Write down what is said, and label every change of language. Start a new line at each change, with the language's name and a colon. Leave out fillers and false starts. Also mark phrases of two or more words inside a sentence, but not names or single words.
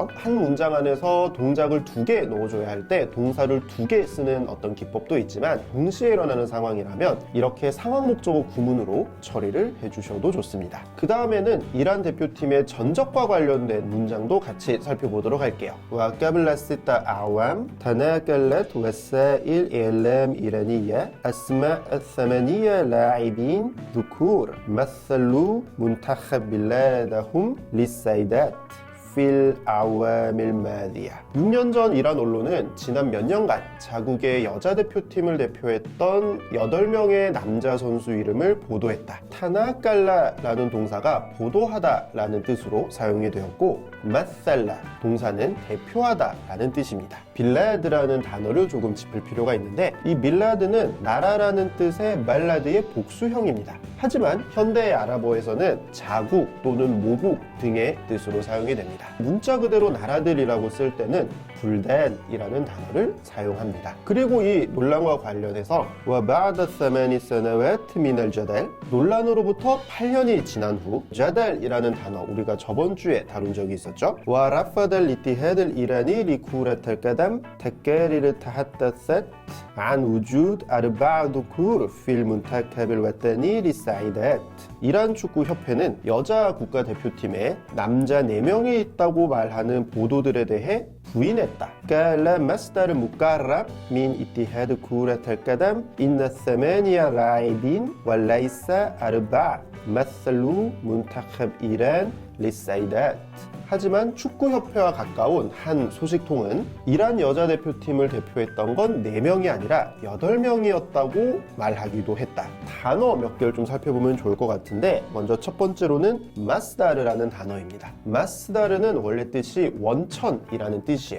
Korean: 한 문장 안에서 동작을 2개 넣어줘야 할 때 동사를 2개 쓰는 어떤 기법도 있지만, 동시에 일어나는 상황이라면 이렇게 상황 목적어 구문으로 처리를 해주셔도 좋습니다. 그 다음에는 이란 대표팀의 전적과 관련된 문장도 같이 살펴보도록 할게요.
Arabic: وقبل 6 أعوام تناقلت وسائل إعلام إيرانية أسماء 8 لاعبين ذكور مثلوا منتخب بلادهم للسيدات في في الأعوام الماضية.
Korean: 6년 전 이란 언론은 지난 몇 년간 자국의 여자 대표팀을 대표했던 8명의 남자 선수 이름을 보도했다. 타나깔라라는 동사가 보도하다라는 뜻으로 사용이 되었고 마살라 동사는 대표하다라는 뜻입니다. 빌라드라는 단어를 조금 짚을 필요가 있는데 이 빌라드는 나라라는 뜻의 말라드의 복수형입니다. 하지만 현대 아랍어에서는 자국 또는 모국 등의 뜻으로 사용이 됩니다. 문자 그대로 나라들이라고 쓸 때는 불단이라는 단어를 사용합니다. 그리고 이 논란과 관련해서
Arabic: وبعد 8 سنوات من الجدل
Korean: 논란으로부터 8년이 지난 후 자달이라는 단어 우리가 저번 주에 다룬 적이 있었죠.
Arabic: ورفض الاتحاد الإيراني لكرة القدم تقارير تحدثت عن وجود 4 ذكور في المنتخب الوطني للسيدات.
Korean: 이란 축구 협회는 여자 국가대표팀에 남자 4명이 있다고 말하는 보도들에 대해 부인했다.
Arabic: قال مصدر مقرب من اتحاد كرة القدم إن 8 لاعبين وليس 4 مثلوا منتخب إيران للسيدات.
Korean: 하지만 축구협회와 가까운 한 소식통은 이란 여자 대표팀을 대표했던 건 4명이 아니라 8명이었다고 말하기도 했다. 단어 몇 개를 좀 살펴보면 좋을 것 같은데 먼저 첫 번째로는 마스다르라는 단어입니다. 마스다르는 원래 뜻이 원천이라는 뜻이에요.